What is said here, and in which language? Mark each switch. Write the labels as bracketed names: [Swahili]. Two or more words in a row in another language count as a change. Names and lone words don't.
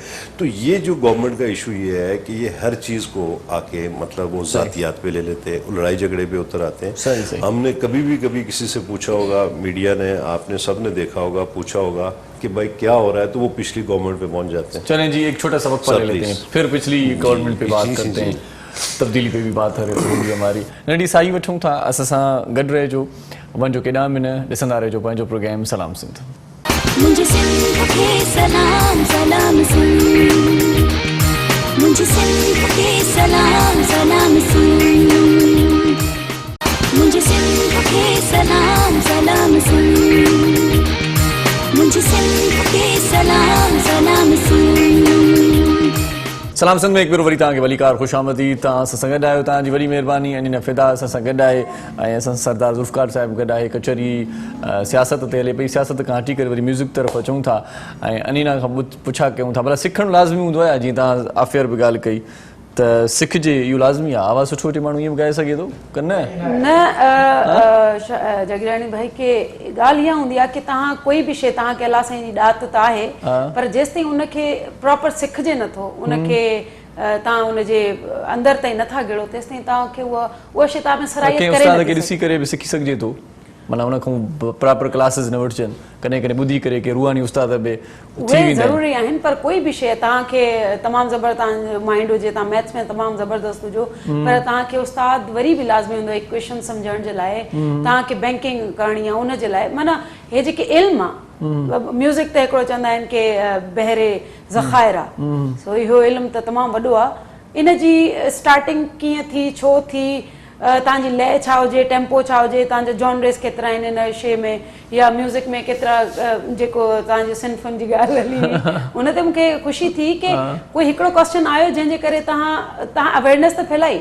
[Urdu] تو یہ جو گورنمنٹ کا ایشو یہ ہے کہ یہ ہر چیز کو آ کے مطلب وہ ذاتیات پہ لے لیتے ہیں، لڑائی جھگڑے پہ اتر آتے ہیں. ہم نے کبھی کسی سے پوچھا ہوگا، میڈیا نے، آپ نے سب نے دیکھا ہوگا، پوچھا ہوگا کہ بھائی کیا ہو رہا ہے، تو وہ پچھلی گورنمنٹ پہ پہنچ جاتے ہیں. چلیں جی، ایک چھوٹا سبق لے لیتے ہیں، پھر پچھلی گورنمنٹ پہ بات کرتے ہیں، تبدیلی پہ بھی بات ہوگی ہماری. [Sindhi] नडी साई वठूं था, अस सां गॾु रहिजो, वञो केॾांहुं बि न, ॾिसंदा रहिजो पंहिंजो प्रोग्राम सलाम सिंध। [Urdu] مجھے سندھ کے سلام سلام سندھ، مجھے سندھ کے سلام سلام سندھ، مجھے سندھ کے سلام سلام سندھ، مجھے سندھ کے سلام سلام سندھ. [Sindhi] सलाम सिंध में एक बार वरी तव्हांखे वलीकार ख़ुशि आमदी। तव्हां असां सां गॾु आहियो, तव्हांजी वॾी महिरबानी। अनीना फिदा असां सां गॾु आहे, ऐं असां सरदार ज़ुल्फ़कार साहिबु गॾु आहे। कचहरी सियासत ते हले पई, सियासत खां हटी करे वरी म्यूज़िक तरफ़ अचूं था, ऐं अनीना खां पुछा कयूं था, भला सिखणु लाज़मी हूंदो आहे? जीअं तव्हां आफ़ियर बि ॻाल्हि कई त सिखिजे, इहो लाज़मी आहे? आवाज़ सुठो हुजे माण्हू ईअं बि ॻाए सघे थो कि न? जगरानी भाई के ॻाल्हि इहा हूंदी आहे कि तव्हां कोई बि शइ, तव्हांखे अलाह साईं जी ॾात त आहे, पर जेसिताईं उनखे प्रॉपर सिखिजे नथो, उनखे तव्हां उनजे अंदरि ताईं नथा गिड़ो, तेसिताईं तव्हांखे उहा शइ तव्हां में सराहियत करे उस्ताद खे ॾिसी करे बि सिखी सघिजे थो, माना उनखां [English] proper classes [Sindhi] न वठजनि, कॾहिं कॾहिं ॿुधी करे कि रूहानी उस्ताद बि उहे ज़रूरी आहिनि, पर कोई बि शइ तव्हांखे तमामु ज़बर तव्हांजो माइंड हुजे, तव्हां मैथ्स में तमामु ज़बरदस्त हुजो, पर तव्हांखे उस्ताद वरी बि लाज़मी हूंदो इक्वेशन सम्झण जे लाइ, तव्हांखे बैंकिंग करणी आहे उन जे लाइ। माना हे जेके इल्म आहे, म्यूज़िक ते हिकिड़ो चवंदा आहिनि कि बहरे ज़खाइर आहे, सो इहो इल्मु त तमामु वॾो आहे। इन जी स्टार्टिंग कीअं थी, छो थी, तव्हांजी लय छा हुजे, टेम्पो छा हुजे, तव्हांजा जॉनरेस केतिरा आहिनि हिन शइ में, या म्यूज़िक में केतिरा, जेको तव्हांजे सिन्फ़ुनि जी ॻाल्हि हली, उन ते मूंखे ख़ुशी थी कि कोई हिकिड़ो क्वेश्चन आयो जंहिंजे करे तव्हां अवेयरनेस त फैलाई।